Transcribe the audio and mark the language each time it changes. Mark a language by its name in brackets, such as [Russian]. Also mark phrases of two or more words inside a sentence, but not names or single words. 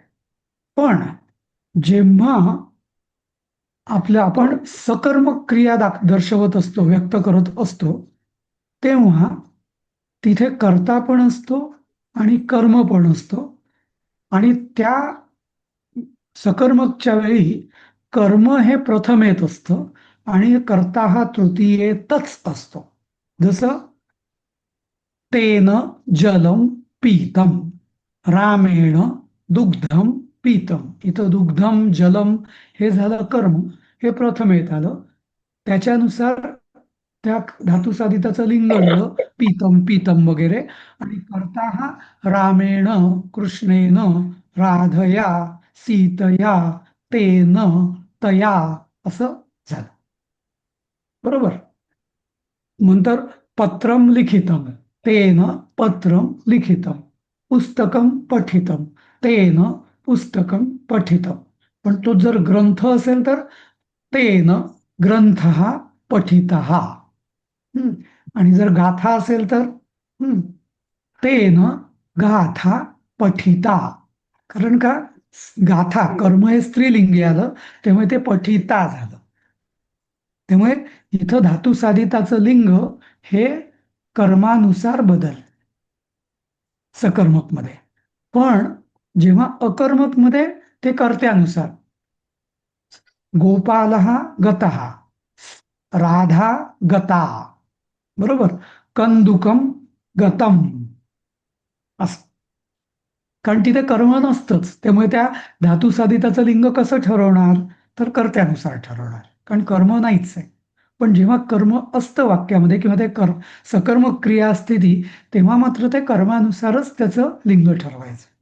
[Marathi] पण जेव्हा आपण सकर्मक क्रिया दर्शवत असतो, व्यक्त करत असतो, तेव्हा तिथे कर्ता पण असतो आणि कर्म पण असतो. आणि त्या सकर्मकच्या वेळी कर्म हे प्रथमेत असतं आणि कर्ता हा तृतीयेतच असतो. [Sanskrit] जसं तेन जलम पीतम, रामेण दुग्धम पीतम. [Marathi] इथं [Sanskrit] दुग्धम जलम [Marathi] हे झालं कर्म, हे प्रथमेत आलं. त्याच्यानुसार त्या धातुसाधिताचं लिंग आलं [Sanskrit] पीतम पीतम [Marathi] वगैरे. आणि कर्ता हा [Sanskrit] रामेण कृष्णेन राधया सीतया तेन तया [Marathi] असं झालं. बरोबर. [Sanskrit] नंतर पत्रम लिखितम, तेन पत्रम लिखितम, पुस्तकम पठितम, तेन पुस्तकम पठितम. [Marathi] पण तो जर ग्रंथ असेल तर [Sanskrit] तेन ग्रंथ पठित. [Marathi] आणि जर गाथा असेल तर [Sanskrit] तेन गाथा पठिता. [Marathi] कारण का गाथा कर्म हे स्त्रीलिंगी आलं, त्यामुळे ते पठिता झालं. त्यामुळे इथं धातुसाधिताचं लिंग हे कर्मानुसार बदल सकर्मक मध्ये. पण जेव्हा अकर्मक मध्ये ते कर्त्यानुसार. [Sanskrit] गोपाल गतः, राधा गता, बरोबर. कंदुकम गतम असं. [Marathi] कारण तिथे कर्म नसतंच, त्यामुळे त्या धातुसाधिताचं लिंग कसं ठरवणार तर कर्त्यानुसार ठरवणार, कारण कर्म नाहीच आहे. पण जेव्हा कर्म असतं वाक्यामध्ये किंवा ते सकर्मक क्रिया असते ती, तेव्हा मात्र ते कर्मानुसारच त्याचं लिंग ठरवायचं.